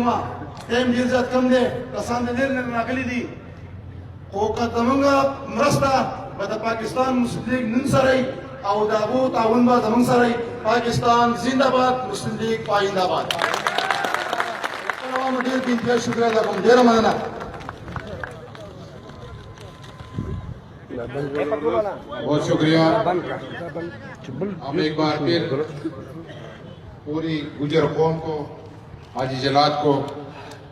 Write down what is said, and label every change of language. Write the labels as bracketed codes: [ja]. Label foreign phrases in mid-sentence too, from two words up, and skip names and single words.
[ps] ټایم ډېر زیات کم دی کسان د ډېر لرې راغلي دي خو که زموږ مرسته به د پاکستان مسلم لیګ نن سره او د هغو تعاون به زموږ سره [ur] پاکستان زنده‌باد مسلم لیګ پاینده‌باد [ps] عوامو ډېر بې انتها شکریه ادا کوم ډېره مننه [ur] بہت شکریہ ہم ایک بار پھر پوری گجر قوم کو حاجی جلاد کو